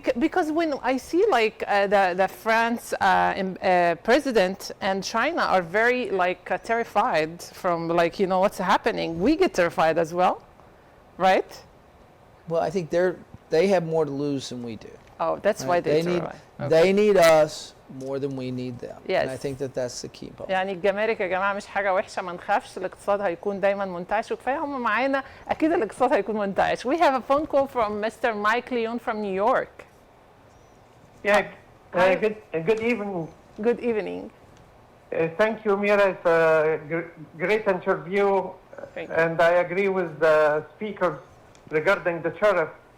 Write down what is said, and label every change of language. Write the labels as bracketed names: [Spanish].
[English] Because when I see like the France president and China are very terrified from what's happening, we get terrified as well, right? Well, I think they have more to lose than we do. Oh, that's why they need. They need us more than we need them. Yes. And I think that that's the key point. [Arabic] يعني الجمارك يا جماعه مش حاجه وحشه، ما نخافش، الاقتصاد هيكون دايما منتعش، وكفايه هم معانا اكيد الاقتصاد هيكون منتعش. [English] We have a phone call from Mr. Mike Leon from New York. Yeah, good evening. Good evening. Thank you, Mira. It's a great interview, and I agree with the speakers regarding the tariff.